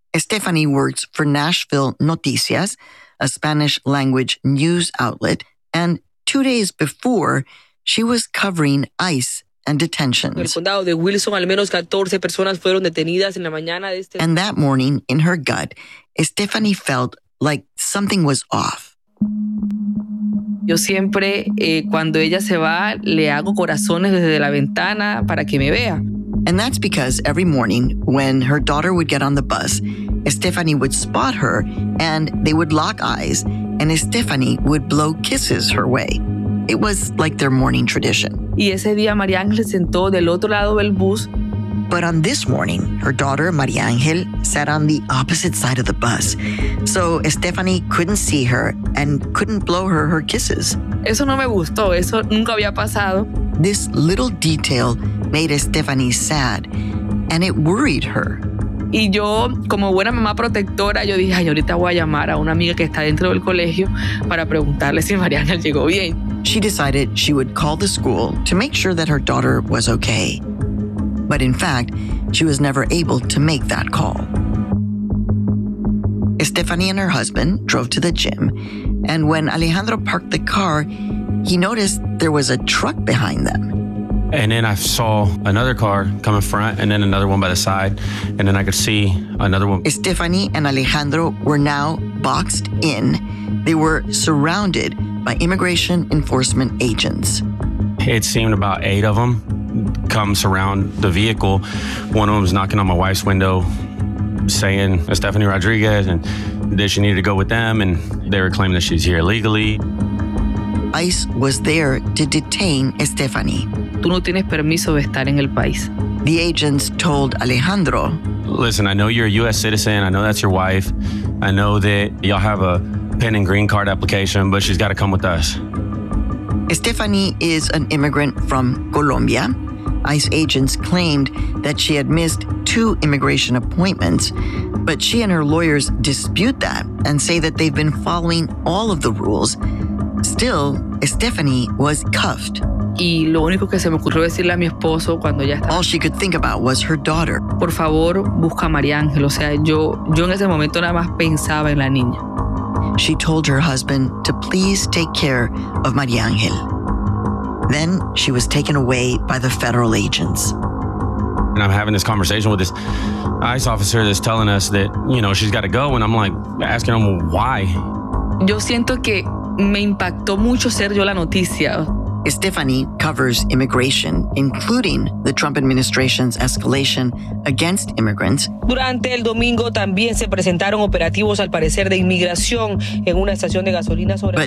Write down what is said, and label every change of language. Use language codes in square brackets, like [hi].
[en] Stephanie works for Nashville Noticias, a Spanish language news outlet, and 2 days before, she was covering ICE and detentions. And that morning, in her gut, Stephanie felt like something was off. [es] Yo siempre, cuando ella se va, le hago corazones desde la ventana para que me vea. [en] And that's because every morning, when her daughter would get on the bus, Stephanie would spot her and they would lock eyes and Stephanie would blow kisses her way. It was like their morning tradition. [es] Y ese día María Ángel sentó del otro lado del bus. [en] But on this morning, her daughter María Ángel sat on the opposite side of the bus. So Stephanie couldn't see her and couldn't blow her kisses. [es] Eso no me gustó. Eso nunca había pasado. [en] This little detail made Stephanie sad and it worried her. [es] Y yo, como buena mamá protectora, yo dije, ay, ahorita voy a llamar a una amiga que está dentro del colegio para preguntarle si Mariana llegó bien. [en] She decided she would call the school to make sure that her daughter was okay. But in fact, she was never able to make that call. Stephanie and her husband drove to the gym, and when Alejandro parked the car, he noticed there was a truck behind them. And then I saw another car come in front and then another one by the side. And then I could see another one. Stephanie and Alejandro were now boxed in. They were surrounded by immigration enforcement agents. It seemed about 8 of them come surround the vehicle. One of them was knocking on my wife's window saying, Stephanie Rodriguez, and that she needed to go with them. And they were claiming that she's here illegally. ICE was there to detain Stephanie. [es] Tú no tienes permiso de estar en el país. [en] The agents told Alejandro, listen, I know you're a U.S. citizen. I know that's your wife. I know that y'all have a pen and green card application, but she's got to come with us. Stephanie is an immigrant from Colombia. ICE agents claimed that she had missed two immigration appointments, but she and her lawyers dispute that and say that they've been following all of the rules. Still, Stephanie was cuffed. All she could think about was her daughter. [es] Por favor, busca a María Ángel. O sea, yo en ese momento nada más pensaba en la niña. [en] She told her husband to please take care of María Ángel. Then she was taken away by the federal agents. And I'm having this conversation with this ICE officer that's telling us that, you know, she's got to go. And I'm like asking him why. [es] Yo siento que me impactó mucho ser yo la noticia. [en] Stephanie covers immigration, including the Trump administration's escalation against immigrants. [es] Durante el domingo también se presentaron operativos, al parecer, de inmigración en una estación de gasolina sobre.